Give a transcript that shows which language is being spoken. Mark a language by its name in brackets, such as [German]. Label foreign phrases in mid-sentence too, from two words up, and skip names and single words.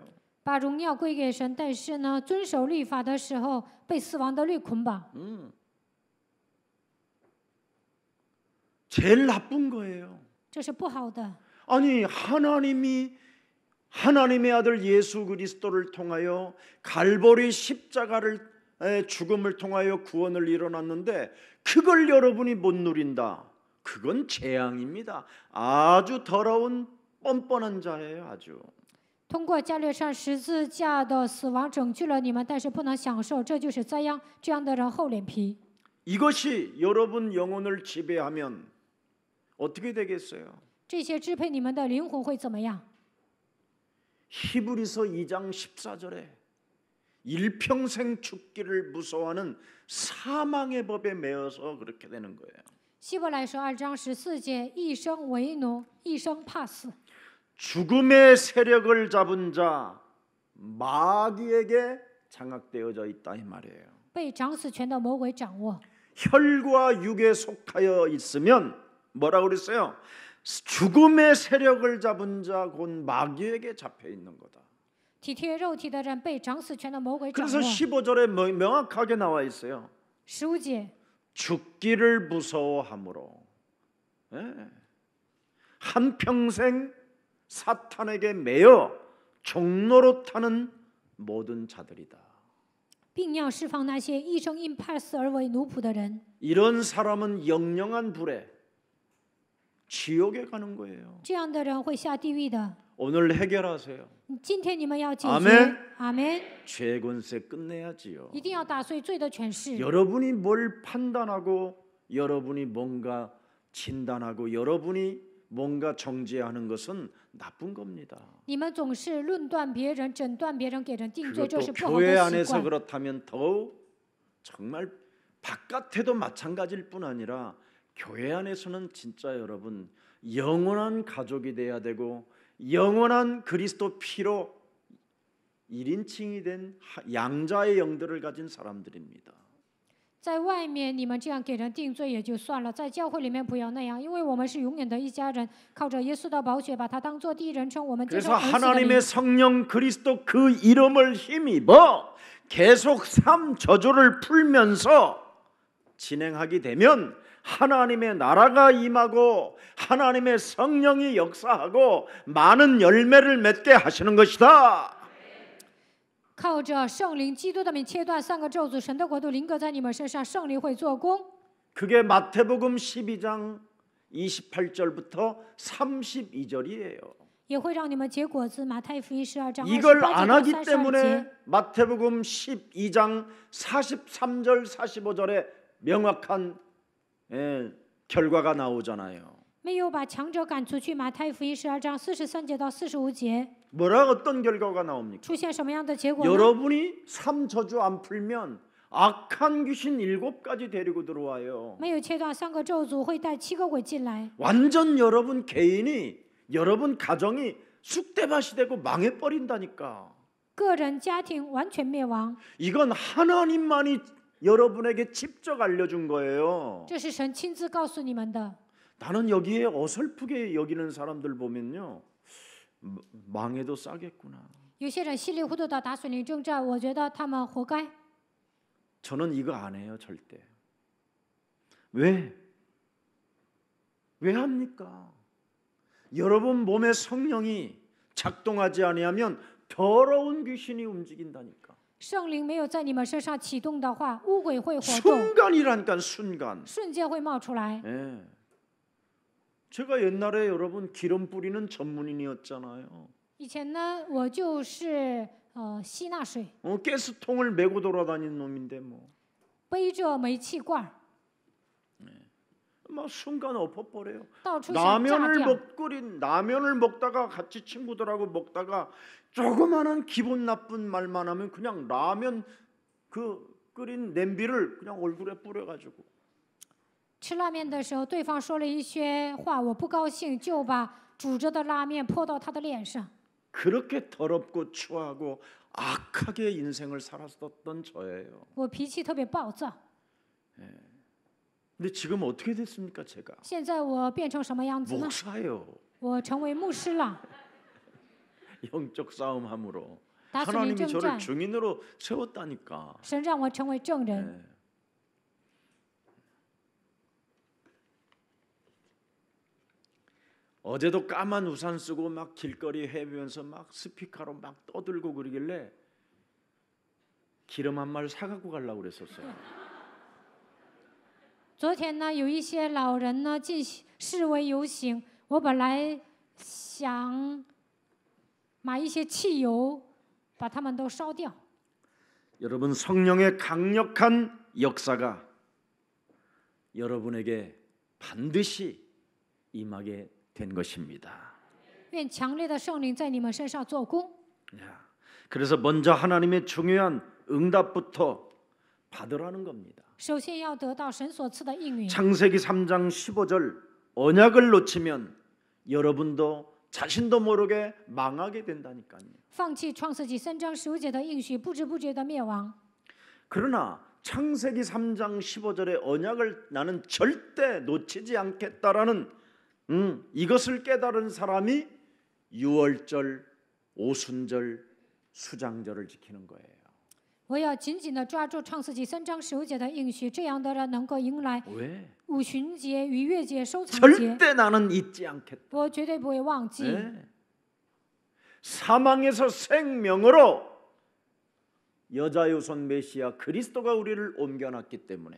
[Chinese] 把荣耀归给神，但是呢，遵守律法的时候被死亡的律捆绑， [Korean] 제일 나쁜 거예요. [Chinese] 这是不好的。 [Korean] 아니 하나님이 하나님의 아들 예수 그리스도를 통하여 갈보리 십자가를 죽음을 통하여 구원을 이뤄놨는데 그걸 여러분이 못 누린다. 그건 재앙입니다. 아주 더러운 뻔뻔한 자예요. 아주. [Chinese] 通过加略上十字架的死亡拯救了你们，但是不能享受，这就是灾殃。这样的人厚脸皮。 [Korean] 이것이 여러분 영혼을 지배하면 어떻게 되겠어요? [Chinese] 这些支配你们的灵魂会怎么样？ [Korean] 히브리서 2장 14절에 일평생 죽기를 무서워하는 사망의 법에 매여서 그렇게 되는 거예요. [Chinese] 希伯来书2章14节，一生为奴，一生怕死。 [Korean] 죽음의 세력을 잡은 자 마귀에게 장악되어져 있다 이 말이에요. [Chinese] 被掌死权的魔鬼掌握。 [Korean] 혈과 육에 속하여 있으면 뭐라고 그랬어요? 죽음의 세력을 잡은 자 곧 마귀에게 잡혀 있는 거다. [Chinese] 体贴肉体的人被掌死权的魔鬼掌 [Korean] 그래서 [Chinese] 握。 [Korean] 15절에 명확하게 나와 있어요. [Chinese] 15节， [Korean] 죽기를 무서워함으로 한평생 사탄에게 매여 종로로 타는 모든 자들이다. [Chinese] 并要释放那些一生因怕死而为奴仆的人。 [Korean] 이런 사람은 영영한 불에 지옥에 가는 거예요. [Chinese] 这样的人会下地狱的。 [Korean] 오늘 해결하세요. [Chinese] 今天你们要解决。 [Korean] 아멘. [Chinese] 阿门。 [Korean] 죄 권세 끝내야지요. [Chinese] 一定要打碎罪的权势。 [Korean] 여러분이 뭘 판단하고 여러분이 뭔가 진단하고 여러분이 뭔가 정죄하는 것은 나쁜 겁니다. [Chinese] 你们总是论断别人、诊断别人、给人定罪，这 [Korean] 그것도 [Chinese] 是不好 [Korean] 교회 [Chinese] 的习 [Korean] 안에서 [Chinese] 惯。 [Korean] 그렇다면 더욱 정말 바깥에도 마찬가지일 뿐 아니라 교회 안에서는 진짜 여러분 영원한 가족이 돼야 되고 영원한 그리스도 피로 1인칭이 된 양자의 영들을 가진 사람들입니다. [Chinese] 在外面你们这样给人定罪也就算了，在教会里面不要那样，因为我们是永远的一家人，靠着耶稣的宝血把他当作第一人称，我们接受 [Korean] 그래서 [Chinese] 儿子的灵。 [Korean] 하나님의 성령 그리스도 그 이름을 힘입어 계속 삶 저주를 풀면서 진행하게 되면 하나님의 나라가 임하고 하나님의 성령이 역사하고 많은 열매를 맺게 하시는 것이다. [Chinese] 靠着圣灵基督的名切断3个咒诅，神的国度临格在你们身上，圣灵会做工。 [Korean] 그게 마태복음 12장 28절부터 32절이에요. [Chinese] 也会让你们结果子。马太福音12章 [Korean] 이걸 [Chinese] 28 [Korean] 안 [Chinese] 节 [Korean] 하기 [Chinese] 到32 [Korean] 때문에 [Chinese] 节。 [Korean] 마태복음 12장 43절 45절에 명확한 결과가 나오잖아요. [Chinese] 没有把强者赶出去。马太福音12章43节到45节 [Korean] 뭐라 어떤 결과가 나옵니까? [Chinese] 出现什么样的结果呢？ [Korean] 여러분이 삶 저주 안 풀면 악한 귀신 7가지 데리고 들어와요. [Chinese] 没有切断3个咒诅，会带7个鬼进来。 [Korean] 완전 여러분 개인이 여러분 가정이 쑥대밭이 되고 망해 버린다니까. [Chinese] 个人家庭完全灭亡， [Korean] 이건 하나님만이 여러분에게 직접 알려준 거예요. [Chinese] 这是神亲自告诉你们的。 [Korean] 나는 여기에 어설프게 여기는 사람들 보면요, 망해도 싸겠구나. [Chinese] 有些人稀里糊涂的打水灵征战，我觉得他们活该。 [Korean] 저는 이거 안 해요, 절대. 왜? 왜 합니까? 여러분 몸에 성령이 작동하지 아니하면 더러운 귀신이 움직인다니까. [Chinese] 圣灵没有在你们身上启动的话，污鬼会活动， [Korean] 순간이라니까 순간. [Chinese] 瞬间会冒出来。 [Korean] 예. 제가 옛날에 여러분 기름 뿌리는 전문인이었잖아요. [Chinese] 以前呢，我就是吸纳水， [Korean] 가스통을 메고 돌아다니는 놈인데 뭐. [Chinese] 背着煤气罐， [Korean] 막 순간 엎어버려요. [Chinese] 到处想炸 [Korean] 라면을 [Chinese] 掉。 [Korean] 라면을 먹다가 같이 친구들하고 먹다가 조그마한 기분 나쁜 말만 하면 그냥 라면 그 끓인 냄비를 그냥 얼굴에 뿌려가지고. [Chinese] 吃拉面的时候，对方说了一些话，我不高兴，就把煮着的拉面泼到他的脸上。 [Korean] 그렇게 더럽고 추하고 악하게 인생을 살았었던 저예요. [Chinese] 我脾气特别暴躁。 [Korean] 근데 지금 어떻게 됐습니까, 제가? [Chinese] 现在我变成什么样子呢？ [Korean] 목사예요. [Chinese] 我成为牧师了， [Korean] 영적 싸움함으로 [Chinese] 打死灵 [Korean] 하나님이 [Chinese] 征 [Korean] 저를 [Chinese] 战， [Korean] 증인으로 세웠다니까. [Chinese] 神让我成为证人。 [Korean] 네. 어제도 까만 우산 쓰고 막 길거리 헤매면서 막 스피커로 막 떠들고 그러길래 기름 한 마리 사갖고 가려고 그랬었어요. [Chinese] 昨天呢，有一些老人呢进示威游行，我本来想买一些汽油，把他们都烧掉。 [Korean] 여러분 성령의 강력한 역사가 여러분에게 반드시 임하게 된 것입니다. [Chinese] 愿强烈的圣灵在你们身上做工。 [Korean] 그래서 먼저 하나님의 중요한 응답부터 받으라는 겁니다. [Chinese] 首先要得到神所赐的应允。 [Korean] 창세기 3장 15절 언약을 놓치면 여러분도 자신도 모르게 망하게 된다니까요. [Chinese] 放弃创世纪3章15节的应许，不知不觉的灭亡。 [Korean] 그러나 창세기 3장 15절의 언약을 나는 절대 놓치지 않겠다라는 이것을 깨달은 사람이 유월절, 오순절, 수장절을 지키는 거예요. [Chinese] 我要紧紧的抓住创世纪3章15节的应许，这样的人能够迎来 [Korean] 왜? [Chinese] 五旬节、逾越节、收藏节。 [Korean] 절대 나는 잊지 않겠다. [Chinese] 我绝对不会忘记。 [Korean] 네. 사망에서 생명으로 여자유손 메시아 그리스도가 우리를 옮겨놨기 때문에